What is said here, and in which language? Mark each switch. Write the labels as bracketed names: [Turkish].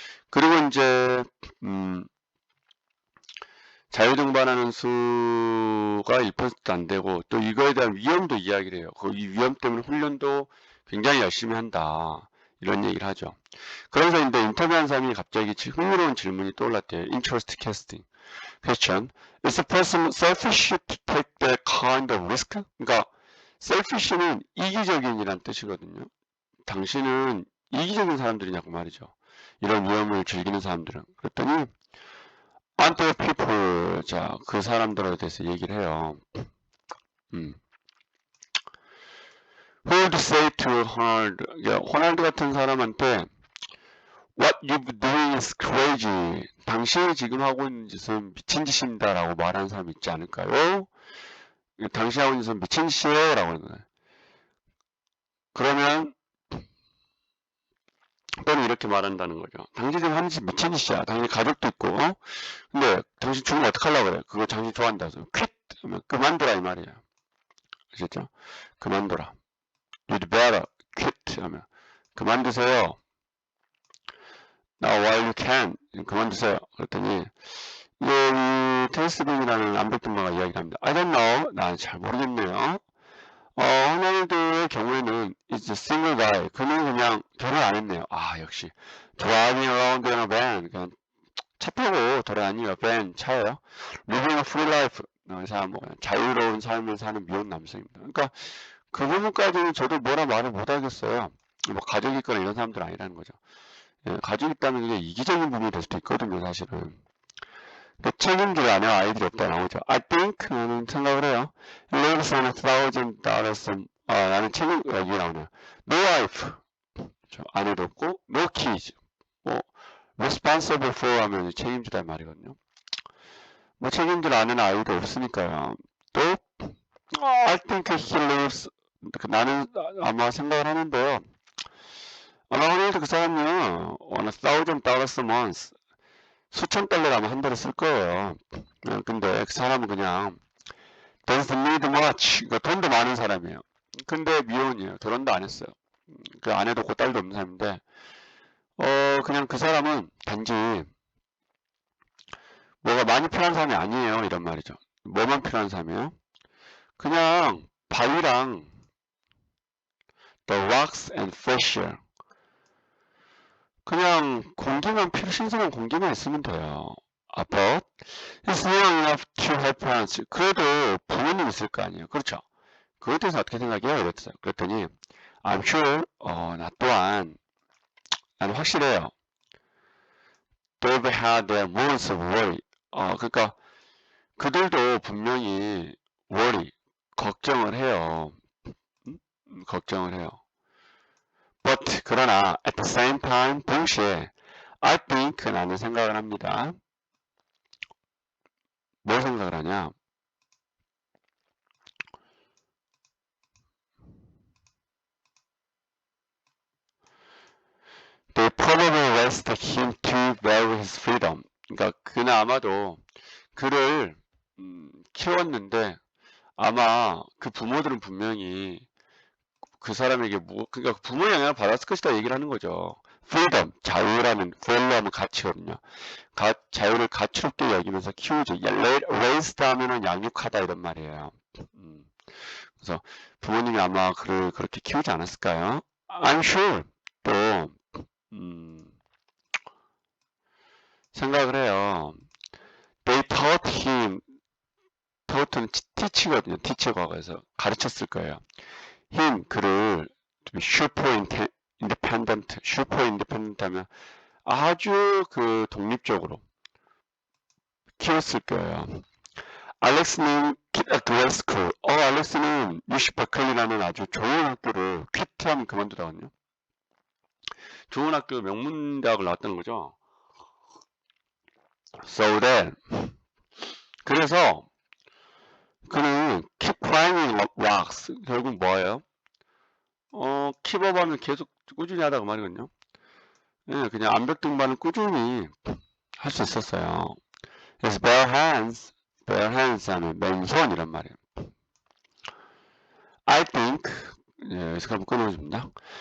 [Korean] 그리고 이제 자유등반하는 수가 1%도 안 되고 또 이거에 대한 위험도 이야기를 해요. 이 위험 때문에 훈련도 굉장히 열심히 한다. 이런 얘기를 하죠. 그러면서 이제 인터뷰한 사람이 갑자기 흥미로운 질문이 떠올랐대요. [English] Interest casting question. Is a person selfish to take that kind of risk? [Korean] 그러니까 selfish는 이기적인이란 뜻이거든요. 당신은 이기적인 사람들이냐고 말이죠. 이런 위험을 즐기는 사람들은. 그랬더니 [English] aren't there people, [Korean] 자, 그 사람들에 대해서 얘기를 해요. [English] Who would say to 호날두, 호날두 [Korean] 같은 사람한테 [English] What you're doing is crazy. [Korean] 당신이 지금 하고 있는 짓은 미친 짓입니다. 라고 말하는 사람 있지 않을까요? 당신이 하고 있는 짓은 미친 짓이에요. 라고 하는 거예요. 그러면 또는 이렇게 말한다는 거죠. 당신 지금 하는 짓 미친 짓이야. 당신 가족도 있고, 근데 당신 죽으면 어떡하려고 그래? 그거 당신 좋아한다. 그래서 퀴트! 하면 그만둬라 이 말이에요. 아시겠죠? 그만둬라. [English] You'd better quit [Korean] 하면 그만두세요. [English] Now while you can [Korean] 그만두세요. 그랬더니 이 테니스빈이라는 암벽등반가 이야기를 합니다. [English] I don't know. [Korean] 난 잘 모르겠네요. 호날두의 경우에는 [English] is a single guy. [Korean] 그는 그냥 결혼 안 했네요. 역시 [English] driving around in a van. [Korean] 그냥 차 타고 돌아다니며 van 차예요. [English] living a free life. [Korean] 이 사람 뭐 자유로운 삶을 사는 미혼 남성입니다. 그러니까 그 부분까지는 저도 뭐라 말을 못하겠어요. 뭐 가족이 있거나 이런 사람들 아니라는 거죠. 가족이 있다면 이게 이기적인 부분이 될 수도 있거든요, 사실은. 근데 책임질 아내와 아이들이 없다 나오죠. [English] I think, [Korean] 나는 생각을 해요. [English] He lives on $1,000. [Korean] 나는 이게 나오네요. [English] No wife, [Korean] 아내도 없고, [English] no kids. [Korean] 뭐, responsible for 하면 책임지다 말이거든요. 뭐 책임질 아내나 아이도 없으니까요. 또, [English] I think he lives, [Korean] 나는 아마 생각을 하는데요. 아마 호날두 그 사람은 [English] on $1,000 a month [Korean] 수천 달러를 아마 한 달에 쓸 거예요. 근데 그 사람은 그냥 [English] doesn't need much. [Korean] 그러니까 돈도 많은 사람이에요. 근데 미혼이에요. 결혼도 안 했어요. 그 아내도 그 딸도 없는 사람인데 그냥 그 사람은 단지 뭐가 많이 필요한 사람이 아니에요. 이런 말이죠. 뭐만 필요한 사람이에요? 그냥 바위랑 [English] the rocks and fresh air. [Korean] 그냥 신선한 공기만 있으면 돼요. [English] But he's young enough to have parents. [Korean] 그래도 부모님 있을 거 아니에요. 그렇죠? 그것에 대해서 어떻게 생각해요? 이랬어요. 그랬더니 [English] I'm sure, [Korean] 나 또한 나는 확실해요. [English] They've had their moments of worry. [Korean] 그러니까 그들도 분명히 worry, 걱정을 해요. 걱정을 해요. [English] But [Korean] 그러나 [English] at the same time [Korean] 동시에 [English] I think [Korean] 나는 생각을 합니다. 뭘 생각을 하냐? [English] They probably raised him to vary his freedom. [Korean] 그러니까 그는 아마도 그를 키웠는데 아마 그 부모들은 분명히 그 사람에게 그러니까 부모의 영향을 받았을 것이다 얘기를 하는 거죠. freedom, 자유라는 value 하면 가치거든요. 자유를 가치롭게 여기면서 키우죠. raised 하면은 양육하다 이런 말이에요. 그래서 부모님이 아마 그를 그렇게 키우지 않았을까요? [English] I'm sure. [Korean] 또 생각을 해요. [English] They taught him. [Korean] taught는 teach거든요. teach 과거에서 가르쳤을 거예요. him 그를 [English] super independent, super independent [Korean] 하면 아주 그 독립적으로 키웠을 거예요. [English] 알렉스는 grad school. [Korean] 알렉스는 UC 버클리라는 아주 좋은 학교를 퀴트하면 그만두다거든요. 좋은 학교 명문대학을 나왔다는 거죠. [English] So then, [Korean] 그래서 그는 [English] keep climbing rocks. [Korean] 결국 뭐예요? keep up 하면 계속 꾸준히 하다가 말이거든요. 예, 그냥 암벽 등반을 꾸준히 할 수 있었어요. [English] His bare hands [Korean] 하면 맨손이란 말이에요. [English] I think, [Korean] 예, 여기서 한번 끊어줍니다.